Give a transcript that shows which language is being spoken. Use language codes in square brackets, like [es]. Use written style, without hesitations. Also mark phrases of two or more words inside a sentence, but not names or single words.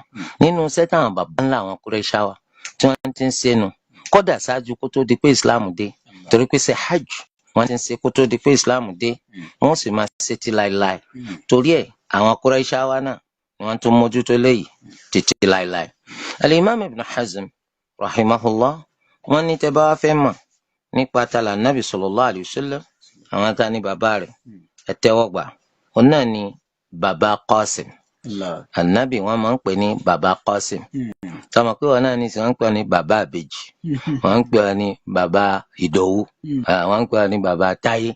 [yo] nínú iṣẹ́ táwọn bàbá ńlá àwọn Qurayshawa tí wọ́n ti ń ṣe nù kódà ṣáájú kó tó di pé Islam dé, torí pé ṣe hajj wọ́n ti ń ṣe kó tó di pé Islam dé, wọ́n sì máa ṣe ti láéláé. torí ẹ̀ àwọn Qurayshawa náà ni wọ́n tún mójútó léyìí títí láéláé. Al-Imam Ibn Hazm rahimahullah, wọ́n ní tẹ́ bá wá fẹ́ mọ̀ nípa tala nabi [ar] صلى الله عليه وسلم, [yo] àwọn tá ní bàbá rẹ̀ ẹ tẹ́wọ́ gbà, òun náà ni bàbá Qasim. Ànábì wọ́n máa ń pè ní bàbá Qasim. sọmọ pé wọn náà ní sọ wọ́n ń pè ní bàbá àbèjì, wọ́n ń pè ní bàbá Ìdòwú, wọ́n ń pè ní bàbá Táyé.